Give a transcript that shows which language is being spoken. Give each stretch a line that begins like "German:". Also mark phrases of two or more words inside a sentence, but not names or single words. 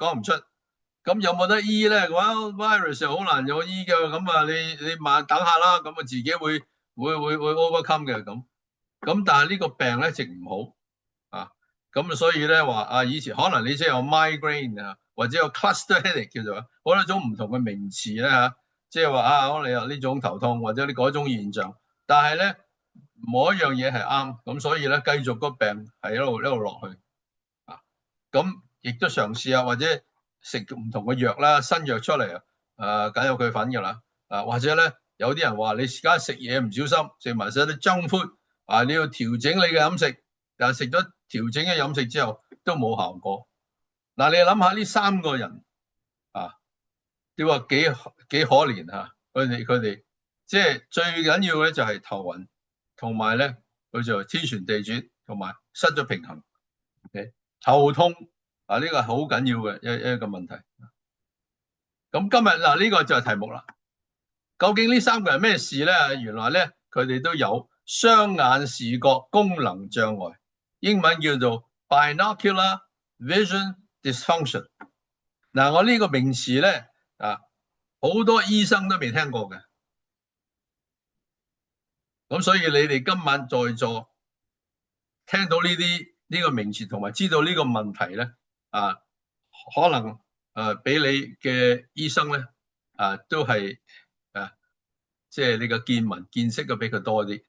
Cantonese: 講唔出，咁有冇得醫咧？virus 又好難有醫嘅，咁你慢等下啦，咁自己會 overcome 嘅咁但係呢個病咧直唔好咁所以咧話以前可能你即係有 migraine 或者有
English: cluster headache
Cantonese: 叫做好多種唔同嘅名詞咧即係話可能有呢種頭痛或者你嗰種現象，但係咧冇一樣嘢係啱，咁所以咧繼續個病係一路落去咁亦都嘗試或者食唔同嘅藥啦，新藥出嚟梗有佢份㗎啦或者咧有啲人話你而家食嘢唔小心食埋晒啲
English: junk food
Cantonese: 你要調整你嘅飲食，但係食咗調整嘅飲食之後都冇效果。你諗下呢3個人你話幾可憐佢哋即係最緊要嘅就係頭暈，同埋咧佢就天旋地轉，同埋失咗平衡。Okay？頭痛呢個係好緊要嘅一個問題。咁今日呢個就係題目啦。究竟呢3個人咩事咧？原來咧佢哋都有雙眼視覺功能障礙，英文叫做
English: binocular vision dysfunction。
Cantonese: 我呢個名詞咧好多醫生都未聽過嘅，咁所以你哋今晚在座聽到呢啲呢個名詞同埋知道呢個問題咧，可能俾你嘅醫生咧都係即係呢個見聞見識嘅比佢多啲。